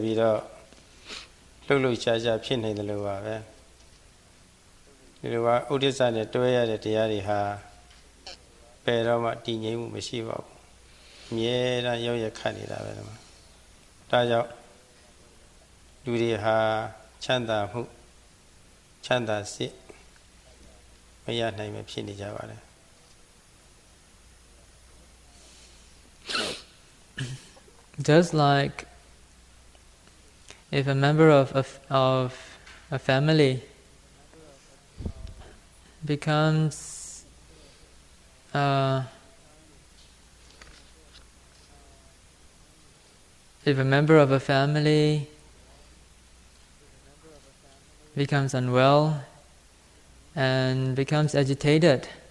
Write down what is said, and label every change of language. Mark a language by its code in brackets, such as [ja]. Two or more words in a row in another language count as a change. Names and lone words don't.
[my] ပြီးတော့လှုပ်လှုပ်ရှားရှားဖြစ်နေတယ်လို့ပါပဲဒီလိုပါဥဒိစ္စနဲ့တွဲရတဲ့တရားတွေဟာပယ်တော့မှတည်ငြိမ်မှုမရှိပါဘူးအမြဲတမ်းရောက်ရခတ်နေတာပဲဒါကြောင့်လူတွေဟာချမ်းသာမှုချမ်းသာစိတ်မရနိုင်ပဲဖြစ်နေကြပါတယ် [en] Just like if a member of a family becomes becomes unwell and becomes agitated,